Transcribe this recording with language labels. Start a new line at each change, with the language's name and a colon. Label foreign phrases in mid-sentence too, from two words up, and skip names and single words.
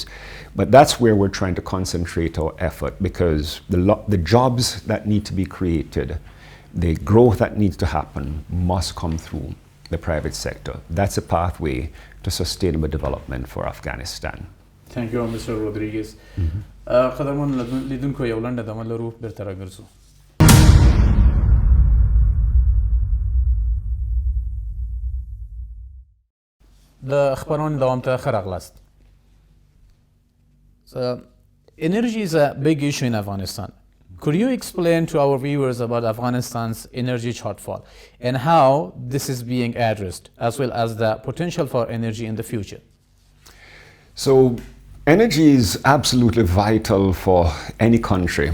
English: But that's where we're trying to concentrate our effort, because the jobs that need to be created, the growth that needs to happen must come through the private sector. That's a pathway to sustainable development for Afghanistan. Thank you, Mr. Rodriguez.
Pashto: قدرمن لیدونکو یو لنډه دمه لرو بیرته راګرځو. د خبرونې دوام ته ښه راغلاست.
English: So, energy is a big issue in Afghanistan. Could you explain to our viewers about Afghanistan's energy shortfall and how this is being addressed, as well as the potential for energy in the future? So, energy is absolutely vital for any country.